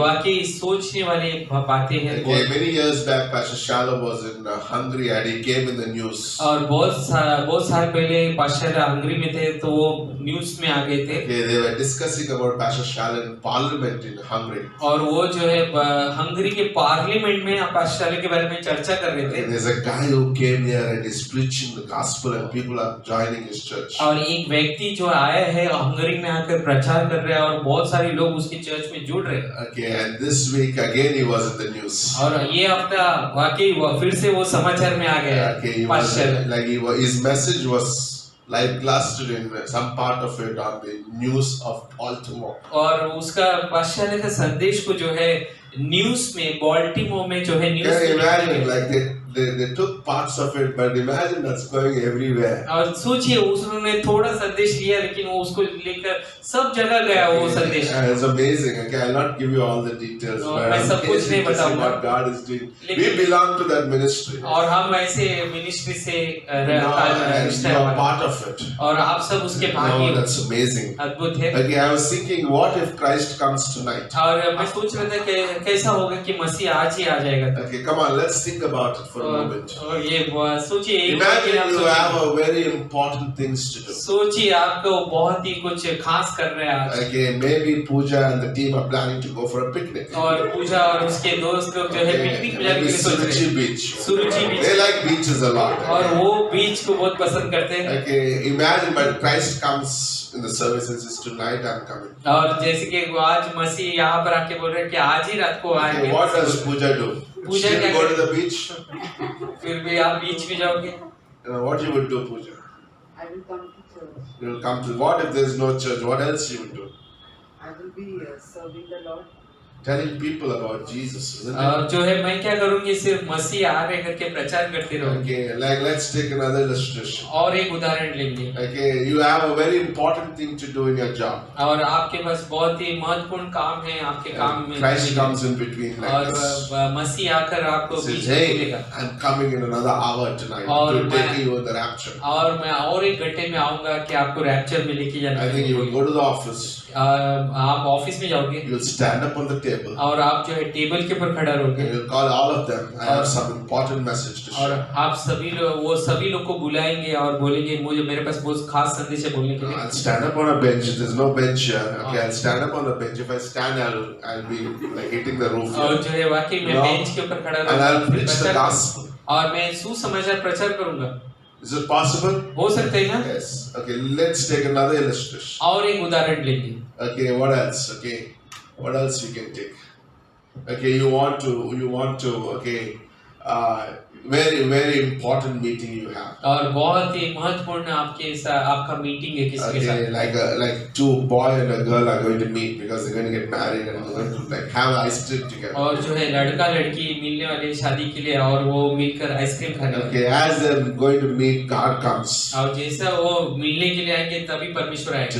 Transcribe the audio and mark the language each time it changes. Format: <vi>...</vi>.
<hi>वाकई सोचने वाली बातें हैं</hi> <en>Okay, many years back, Pastor Shalom was in Hungary and he came in the news.</en> <hi>और बहुत साल पहले पास्टर हंगरी में थे तो वो न्यूज में आ गए थे</hi> <en>Okay, they were discussing about Pastor Shalom in Parliament in Hungary.</en> <hi>और वो जो है हंगरी के पार्लियामेंट में पास्टर के बारे में चर्चा कर रहे थे</hi> <en>And there's a guy who came here and is preaching the gospel and people are joining his church.</en> <hi>और एक व्यक्ति जो आया है हंगरी में आकर प्रचार कर रहा है और बहुत सारे लोग उसकी चर्च में जुड़ रहे हैं</hi> <en>Okay, and this week again he was in the news.</en> <hi>और ये हफ्ता वाकई फिर से वो समाचार में आ गया</hi> <en>Okay, he was</en> <hi>pastor</hi> <en>like his message was live blasted in some part of it on the news of Baltimore.</en> <hi>और उसका पास्टर का संदेश को जो है न्यूज में बाल्टीमोर में जो है news</hi> <en>Can you imagine? Like they took parts of it, but imagine that's going everywhere.</en> <hi>और सोचिए उन्होंने थोड़ा संदेश लिया लेकिन वो उसको लेकर सब जगह गया वो संदेश</hi> <en>It's amazing. Okay, I'll not give you all the details, No, but</en> <hi>मैं</hi> <en>I'm</en> <hi>सब कुछ</hi> <en>amazing</en> <hi>नहीं</hi> <en>to see</en> <hi>बताऊंगा।</hi> <en>what God is doing. We</en> <hi>लेकिन-</hi> <en>belong to that ministry.</en> <hi>और हम ऐसे मिनिस्ट्री से</hi> <en>And</en> <hi>रिश्ता</hi> <en>you</en> <hi>है</hi> <en>are</en> <hi>हमारा।</hi> <en>part of it.</en> <hi>और आप सब उसके</hi> <en>No,</en> <hi>भागी हो।</hi> <en>that's amazing.</en> <hi>अद्भुत है</hi> <en>Okay, I was thinking, what if Christ comes tonight?</en> <hi>और मैं सोच रहा था कि कैसा होगा कि मसीह आज ही आ जाएगा</hi> <en>Okay, come on, let's think about it for a moment.</en> <hi>और ये सोचिए एक</hi> <en>Imagine</en> <hi>आप</hi> <en>you</en> <hi>सोचिए-</hi> <en>have a very important things to do.</en> <hi>सोचिए आपको बहुत ही कुछ खास कर रहे हैं आज</hi> <en>Okay, maybe Pooja and the team are planning to go for a picnic.</en> <hi>और पूजा और उसके दोस्त लोग जो है</hi> <en>Okay,</en> <hi>पिकनिक जाने के लिए सोच रहे</hi> <en>Suruchi</en> <hi>हैं</hi> <en>Beach.</en> <hi>Suruchi beach</hi> <en>They like beaches a lot.</en> <hi>और वो बीच को बहुत पसंद करते हैं</hi> <en>Okay, imagine, but Christ comes in the service and says, tonight I'm coming.</en> <hi>और जैसे कि वो आज मसीह यहाँ पर आके बोल रहे हैं कि आज ही रात को</hi> <en>Okay,</en> <hi>आएंगे</hi> <en>what does Pooja do? Pooja She'll</en> <hi>क्या</hi> <en>go to</en> <hi>करे?</hi> <en>the beach.</en> <hi>फिर भी आप बीच में जाओगे</hi> <en>What you would do, Pooja? I will come to church. You will come to. What if there is no church? What else you would do? I will be serving the Lord. Telling people about Jesus, isn't</en> <hi>और</hi> <en>it?</en> <hi>जो है मैं क्या करूंगी सिर्फ मसीह आ रहे करके प्रचार करते रहूंगी</hi> <en>Okay, like let's take another illustration.</en> <hi>और एक उदाहरण लेंगे</hi> <en>Okay, you have a very important thing to do in your job.</en> <hi>और आपके पास बहुत ही महत्वपूर्ण काम है आपके काम में</hi> <en>Christ comes in between like</en> <hi>और</hi> <en>this.</en> <hi>मसीह आकर आपको</hi> <en>He</en> <hi>बीच</hi> <en>says,</en> <hi>में</hi> <en>hey,</en> <hi>मिलेगा</hi> <en>I'm coming in another hour tonight</en> <hi>और</hi> <en>to</en> <hi>मैं-</hi> <en>take you in the rapture.</en> <hi>और मैं और एक घंटे में आऊंगा कि आपको रैप्चर में लेके</hi> <en>I</en> <hi>जाना</hi> <en>think you will go to the office.</en> <hi>आप ऑफिस में जाओगे</hi> <en>You will stand up on the table</en> <hi>और आप जो है टेबल के ऊपर खड़ा</hi> <en>and</en> <hi>रहोगे</hi> <en>you'll call all of them. I have some important message to</en> <hi>और</hi> <en>share.</en> <hi>आप सभी लोग वो सभी लोग को बुलाएंगे और बोलेंगे मुझे मेरे पास बहुत खास संदेश है बोलने के लिए</hi> <en>I'll stand up on a bench. There's no bench here. Okay, I'll stand up on the bench. If I stand, I'll be like hitting the roof</en> <hi>और</hi> <en>here.</en> <hi>जो है वाकई मैं</hi> <en>No.</en> <hi>बेंच के ऊपर खड़ा</hi> <en>And I'll</en> <hi>रहूंगा</hi> <en>preach the</en> <hi>प्रचार</hi> <en>gospel.</en> <hi>करूंगा। और मैं सुसमाचार प्रचार करूंगा</hi> <en>Is it possible?</en> <hi>हो सकता है ना</hi> <en>Yes. Okay, let's take another illustration.</en> <hi>और एक उदाहरण लेंगे</hi> <en>Okay, what else? Okay, what else we can take? Okay, you want to, okay, very important meeting you have.</en> <hi>और बहुत ही महत्वपूर्ण आपका मीटिंग है किसके</hi> <en>Okay,</en> <hi>साथ</hi> <en>like two boy and a girl are going to meet because they're going to get married and they're going to like have ice cream together.</en> <hi>और जो है लड़का लड़की मिलने वाले शादी के लिए और वो मिलकर आइसक्रीम खाने वाले</hi> <en>Okay, as they're going to meet, God comes.</en> <hi>और जैसा वो मिलने के लिए आएंगे तभी परमेश्वर आएगा</hi>